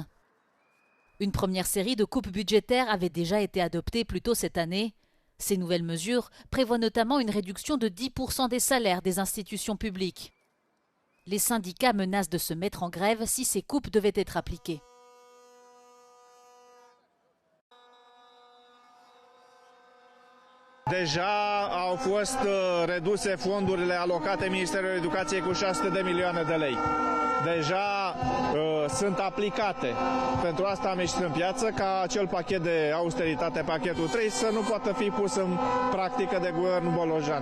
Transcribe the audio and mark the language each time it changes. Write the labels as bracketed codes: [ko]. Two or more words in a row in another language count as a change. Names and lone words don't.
[fr] Une première série de coupes budgétaires avait déjà été adoptée plus tôt cette année. Ces nouvelles mesures prévoient notamment une réduction de 10% des salaires des institutions publiques. Les syndicats menacent de se mettre en grève si ces coupes devaient être appliquées. [ro] Deja au fost reduse fondurile alocate Ministerului Educației cu 600 de milioane de lei. Deja sunt aplicate. Pentru asta am ieșit în piață ca acel pachet de austeritate, pachetul 3, să nu poată fi pus în practică de guvernul Bolojan.